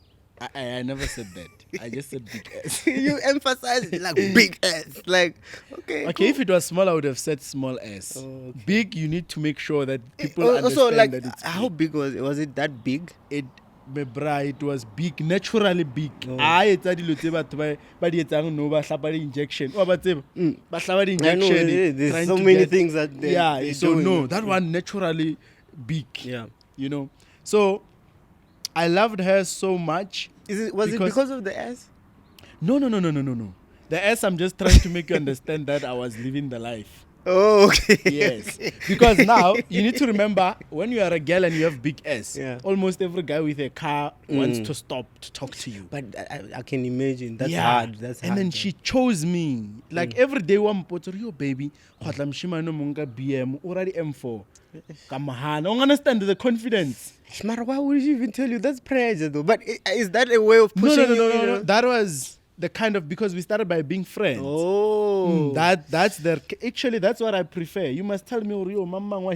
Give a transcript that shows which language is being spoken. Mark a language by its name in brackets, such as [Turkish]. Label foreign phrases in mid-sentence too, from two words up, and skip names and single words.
[English] I never said that. I just said big S. You emphasize it like big S. Like, okay. Okay, cool. if it was small, I would have said small s. Oh, okay. Big, you need to make sure that people Also, understand like, that it's how big was it? Was it that big? it. It was big, naturally big. Oh. [Southern Sotho] I etsa dilo tse batho ba di etsang no ba hlapa di injection. O ba tseba? Ba hlapa di [English] I know, [Southern Sotho] injection. [English] there's trying so to many get- things that they Yeah, they're so doing. no, that one naturally big. Yeah. You know. So I loved her so much. Was it because of the S? No. The S, I'm just trying to make you understand that I was living the life. Oh, okay. Yes, because now you need to remember when you are a girl and you have big S, Yeah. almost every guy with a car wants to stop to talk to you. But I can imagine. That's Yeah. hard. That's and hard. then she chose me. Like every day one [Southern Sotho] potso yo [English] baby, [Southern Sotho] khotla mshimane mo nka [English] BM, already M4. [Southern Sotho] Kamahana. [English] You understand the confidence? Mara, why would she even tell you? That's pressure, though. But is that a way of pushing you? You know? That was the kind of, because we started by being friends. Oh. That's actually that's what I prefer. You must tell me Rio mama wa